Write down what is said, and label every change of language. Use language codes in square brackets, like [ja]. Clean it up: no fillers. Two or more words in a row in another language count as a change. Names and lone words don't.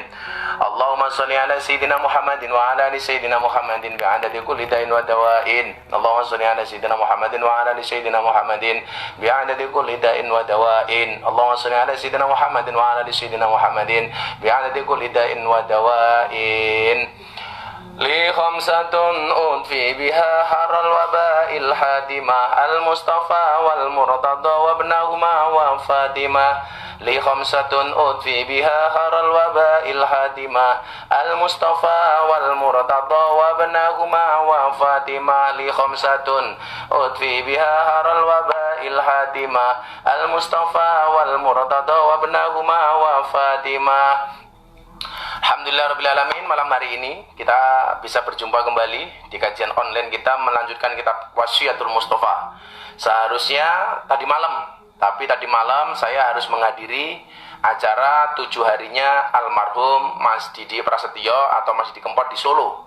[ar] اللهم صل على سيدنا محمد وعلى آل سيدنا محمد بعدد كل داء ودواء. اللهم صل على سيدنا محمد وعلى آل سيدنا محمد بعدد كل داء ودواء. اللهم صل على سيدنا محمد وعلى آل سيدنا محمد بعدد كل داء ودواء. لي خمسة أطفي بها حر الوباء الحاطمة المصطفى والمرتضى وابناهما وفاطمة. لي خمسة أطفي بها حر الوباء الحاطمة المصطفى والمرتضى وابناهما وفاطمة. لي خمسة أطفي بها حر الوباء الحاطمة المصطفى والمرتضى وابناهما وفاطمة. [id] Alhamdulillahirrahmanirrahim. Malam hari ini kita bisa berjumpa kembali di kajian online kita melanjutkan kitab Wasiatul Mustafa. Seharusnya tadi malam saya harus menghadiri acara 7 harinya almarhum Mas Didi Prasetyo atau Mas Didi Kempot di Solo.